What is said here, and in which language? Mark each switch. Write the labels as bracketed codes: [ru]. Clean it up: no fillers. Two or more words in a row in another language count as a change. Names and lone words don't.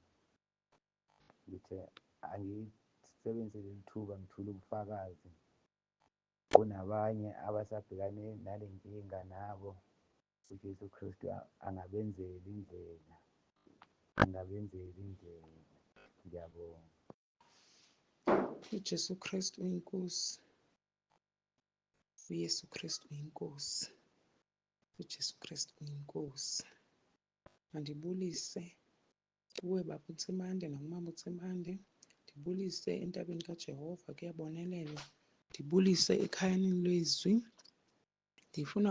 [zu] Ngithe angisebenzise leli thuba ngithule ubufakazi kunabanye abasabhekane nale nkinga nabo. uJesu Kristu angabenzela indlela, Ngiyabonga. uJesu Kristu uyinkosi, uYesu Kristu uyinkosi, uJesu Kristu uyinkosi. [xh] Mandibulise kuwe baba uThemande nakumama uThemande, ndibulise entabeni kaJehova kuyabonelelwa, ndibulise ekhayeni lwezwi.